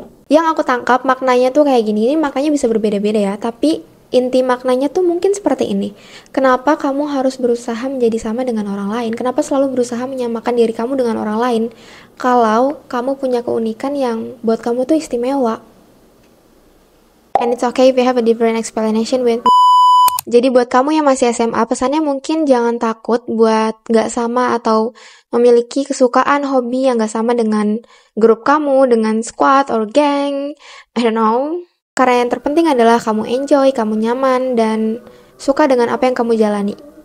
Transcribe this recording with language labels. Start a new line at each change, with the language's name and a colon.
Indonesian: Yang aku tangkap maknanya tuh kayak gini, ini maknanya bisa berbeda-beda ya, tapi inti maknanya tuh mungkin seperti ini. Kenapa kamu harus berusaha menjadi sama dengan orang lain? Kenapa selalu berusaha menyamakan diri kamu dengan orang lain? Kalau kamu punya keunikan yang buat kamu tuh istimewa.
English: And it's okay if you have a different explanation with.
Indonesian: Jadi buat kamu yang masih SMA, pesannya mungkin jangan takut buat gak sama atau memiliki kesukaan hobi yang gak sama dengan grup kamu, dengan
English: squad or gang, I don't know.
Indonesian: Karena yang terpenting adalah kamu enjoy, kamu nyaman, dan suka dengan apa yang kamu jalani.